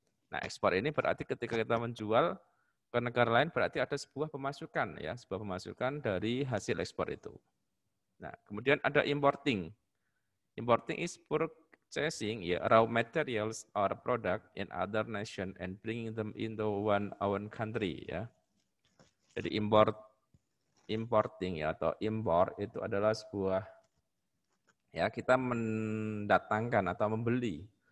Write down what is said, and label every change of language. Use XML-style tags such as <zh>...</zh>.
<id>Nah, ekspor ini berarti ketika kita menjual ke negara lain berarti ada sebuah pemasukan ya, sebuah pemasukan dari hasil ekspor itu. Nah, kemudian ada importing.</id> <en>Importing is purchasing ya raw materials or product in other nation and bringing them into one own country ya.</en> <id>Jadi importing ya atau impor itu adalah sebuah ya, kita mendatangkan atau membeli</id>